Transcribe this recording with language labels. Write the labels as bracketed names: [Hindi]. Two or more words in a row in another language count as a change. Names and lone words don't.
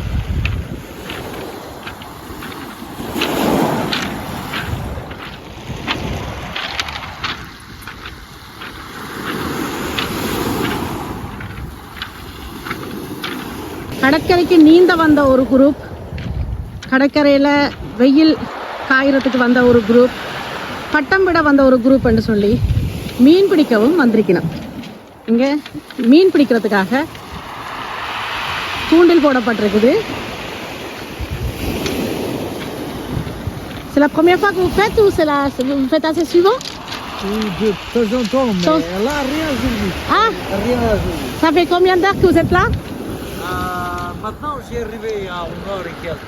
[Tamil] கடற்கரைக்கு நீந்த வந்த ஒரு குரூப், கடற்கரையில் வெயில் காயறதுக்கு வந்த ஒரு குரூப், பட்டம் விட வந்த ஒரு குரூப் என்று சொல்லி மீன் பிடிக்கவும் வந்திருக்கணும். இங்கே மீன் பிடிக்கிறதுக்காக தூண்டில் போடப்பட்டிருக்குது. [French] C'est la première fois que vous faites ou vous faites assez souvent? Oui, de temps en temps, mais là, rien aujourd'hui. Ah, Rien aujourd'hui. ça fait combien d'heures que vous êtes là? Maintenant, j'ai arrivé à 1h et quelques.